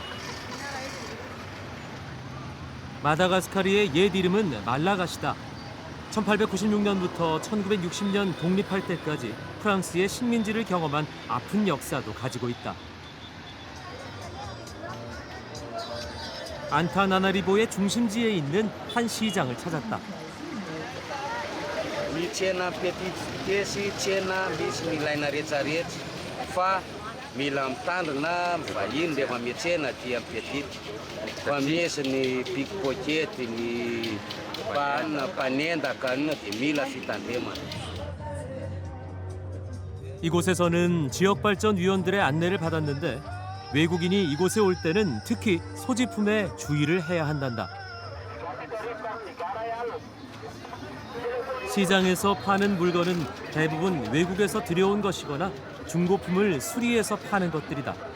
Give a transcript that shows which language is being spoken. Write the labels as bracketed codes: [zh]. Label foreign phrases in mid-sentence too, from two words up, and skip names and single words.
[ko] 마다가스카르의 옛 이름은 말라가시다. 1896년부터 1960년 독립할 때까지 프랑스의 식민지를 경험한 아픈 역사도 가지고 있다. 안타나나리보의 중심지에 있는 한 시장을 찾았다. [mg] Michena petit kesi chena bismillah na recharet fa mila mitandrina vahiny rehefa miantsena ty amin'ny petit fa misy ny pickpocket ny mpanendaka ny dia mila fitandremana. [ko] 이곳에서는 지역발전위원들의 안내를 받았는데 외국인이 이곳에 올 때는 특히 소지품에 주의를 해야 한단다. 시장에서 파는 물건은 대부분 외국에서 들여온 것이거나 중고품을 수리해서 파는 것들이다.